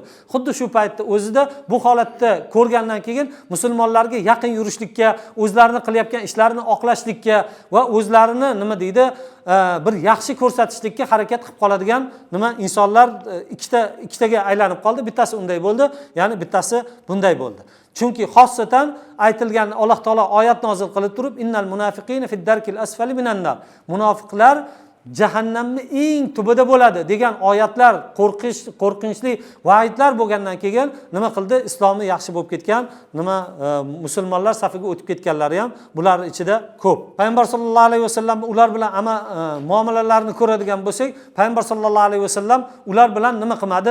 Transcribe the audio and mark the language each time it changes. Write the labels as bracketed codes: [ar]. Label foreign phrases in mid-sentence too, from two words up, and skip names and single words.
[uz] Xuddi shu paytda o'zida bu holatni ko'rgandan keyin musulmonlarga yaqin yurishlikka, o'zlarini qilayotgan ishlarini oqlashlikka va o'zlarini nima deydi, bir yaxshi ko'rsatishlikka harakat qilib qoladigan nima insonlar ikkitaga aylanib qoldi. Bittasi unday bo'ldi, ya'ni bittasi bunday bo'ldi. Chunki xossatan aytilgan Alloh taolo oyat nozil qilib turib, [ar] إن المنافقين في الدرك الأسفل من النار. [uz] Munofiqlar jahannamning eng tubida bo'ladi degan oyatlar, qo'rqinchli va'idlar bo'lgandan keyin nima qildi? Islomni yaxshi bo'lib ketgan, musulmonlar safiga o'tib ketganlari ham bular ichida ko'p. Payg'ambar [ar] صلى الله عليه وسلم [uz] ular bilan muomalalarni ko'radigan bo'lsak, Payg'ambar [ar] صلى الله عليه وسلم [uz] ular bilan nima qilmadi?